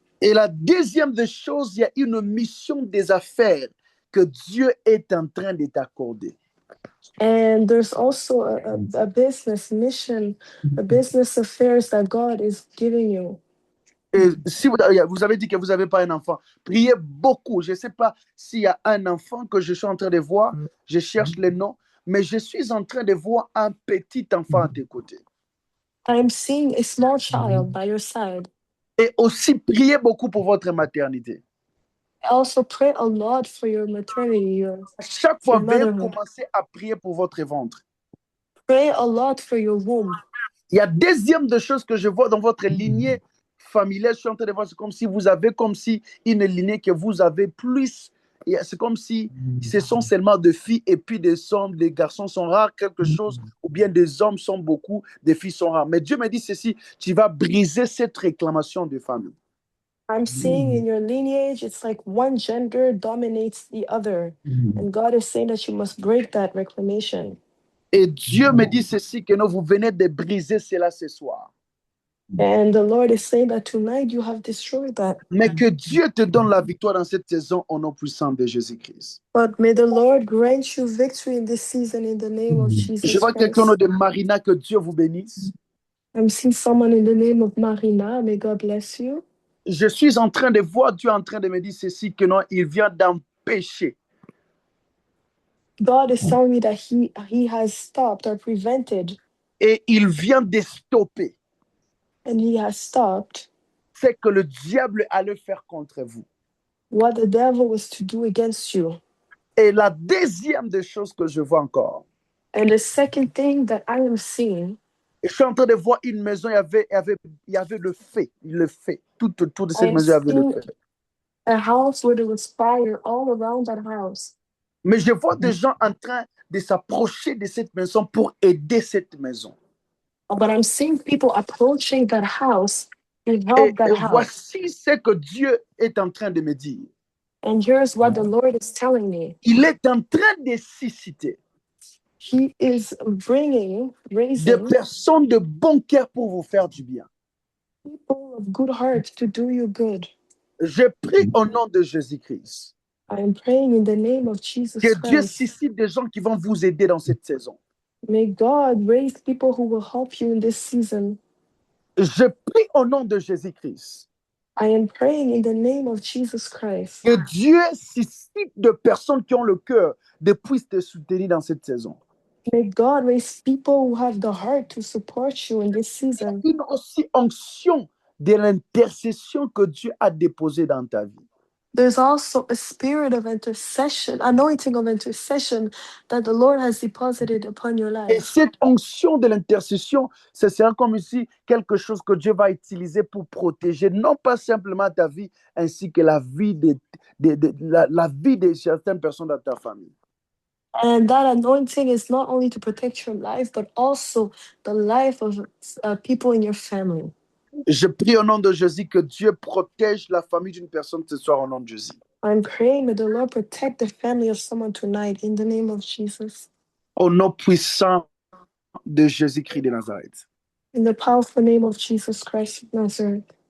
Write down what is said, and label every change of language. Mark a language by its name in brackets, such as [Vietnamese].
[French] Et la deuxième des choses, il y a une mission des affaires que Dieu est en train de t'accorder. [English] And there's also a business mission, a business affairs that God is giving you. [French] Et si vous avez dit que vous n'avez pas un enfant, priez beaucoup. Je ne sais pas s'il y a un enfant que je suis en train de voir, je cherche le nom, mais je suis en train de voir un petit enfant à tes côtés. [English] I'm seeing a small child by your side. [French] Et aussi, priez beaucoup pour votre maternité. [English] I also pray a lot for your maternity, [French] Chaque fois, [English] your [French] veuillez [English] motherhood. [French] commencer à prier pour votre ventre. [English] Pray a lot for your womb. [French] Il y a deuxième des choses que je vois dans votre lignée familiale. Je suis en train de voir, c'est comme si vous avez une lignée que vous avez plus. C'est comme si ce sont seulement des filles et puis des hommes, des garçons sont rares, quelque chose, ou bien des hommes sont beaucoup, des filles sont rares. Mais Dieu me dit ceci, tu vas briser cette réclamation de famille. [English] I'm seeing in your lineage, it's like one gender dominates the other. And God is saying that you must break that reclamation. [French] Et Dieu me dit ceci, que vous venez de briser cela ce soir. [English] And the Lord is saying that tonight you have destroyed that. [French] Mais que Dieu te donne la victoire dans cette saison au nom puissant de Jésus-Christ. [English] But may the Lord grant you victory in this season in the name of Jesus [French] Je vois [English] Christ. [French] quelqu'un de Marina, que Dieu vous bénisse. [English] I'm seeing someone in the name of Marina. May God bless you. [French] Je suis en train de voir Dieu en train de me dire ceci, que non, il vient d'empêcher. [English] God is telling me that he has stopped or prevented. [French] Et il vient de stopper. [English] And he has stopped. [French] C'est que le diable allait faire contre vous. [English] What the devil was to do against you. [French] Et la deuxième des choses que je vois encore. [English] And the second thing that I am seeing. [French] Je suis en train de voir une maison, il y avait le feu. Tout autour de cette maison, il y avait le feu. [English] A house where there was fire all around that house. [French] Mais je vois des gens en train de s'approcher de cette maison pour aider cette maison. [English] But I'm seeing people approaching that house to help that house. [French] Voici ce que Dieu est en train de me dire. [English] And here's what the Lord is telling me. [French] Il est en train de susciter [English] He is raising [French] des personnes de bon cœur pour vous faire du bien. [English] People of good heart to do you good. [French] Je prie au nom de Jésus-Christ. [English] I am praying in the name of Jesus [French] Que Dieu [English] Christ. [French] suscite des gens qui vont vous aider dans cette saison. [English] May God raise people who will help you in this season. [French] Je prie au nom de Jésus-Christ. [English] I am praying in the name of Jesus Christ. [French] Que Dieu suscite de personnes qui ont le cœur de puissent te soutenir dans cette saison. [English] May God raise people who have the heart to support you in this season. [French] Une aussi onction de l'intercession que Dieu a déposée dans ta vie. [English] there's also a spirit of intercession, anointing of intercession that the Lord has deposited upon your [French] Et [English] life. [French] cette onction de l'intercession, ce sera comme ici quelque chose que Dieu va utiliser pour protéger non pas simplement ta vie, ainsi que la vie la vie de certaines personnes dans ta famille. [English] And that anointing is not only to protect your life, but also the life of people in your family. [French] Je prie au nom de Jésus que Dieu protège la famille d'une personne ce soir au nom de Jésus. [English] I'm praying that the Lord protect the family of someone tonight in the name of Jesus. [French] Au nom puissant de Jésus-Christ de Nazareth. [English] In the powerful name of Jesus Christ of Nazareth.